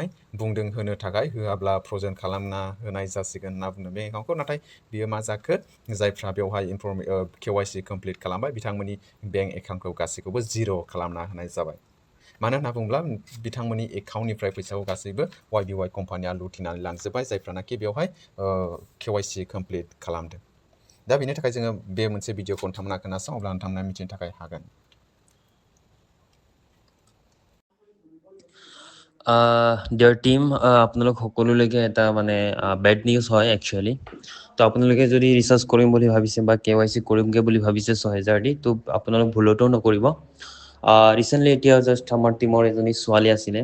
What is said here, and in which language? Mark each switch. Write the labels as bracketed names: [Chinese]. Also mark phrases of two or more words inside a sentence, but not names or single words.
[Bodo] बुंदों होनो थाखाय होआब्ला फ्र'जेन खालामना होनाय जासिगोन होनना बुंदों बे एकाउन्टखौ नाथाय बियो मा जाखो जायफ्रा बेवहाय [English] KYC complete [Bodo] खालामबाय बिथांमोननि बेंक एकाउन्टखौ गासैखौबो जिर' खालामना होनाय जाबाय मानो होनना बुङोब्ला बिथांमोननि एकाउन्टनिफ्राय फैसाखौ गासैबो YBY कम्पानिया लुथिनानै लांजोब्बाय जायफ्रानाखि बेवहाय [English] KYC complete [Bodo] खालामदों दा बेनि थाखाय जोङो बे मोनसे भिडिअखौ नोंथांमोना खोनासं अब्ला नोंथांमोना मिथिनो थाखाय हागोन [English] dear team [Assamese] আপোনালোক সকলোলৈকে এটা মানে [English] bad news [Assamese] হয় একচুৱেলি তো আপোনালোকে যদি ৰিচাৰ্জ কৰিম বুলি ভাবিছে বা KYC কৰিমগৈ বুলি ভাবিছে 6000 দি তো আপোনালোক ভুলতো নকৰিব ৰিচেণ্টলি এতিয়া জাষ্ট আমাৰ টিমৰ এজনী ছোৱালী আছিলে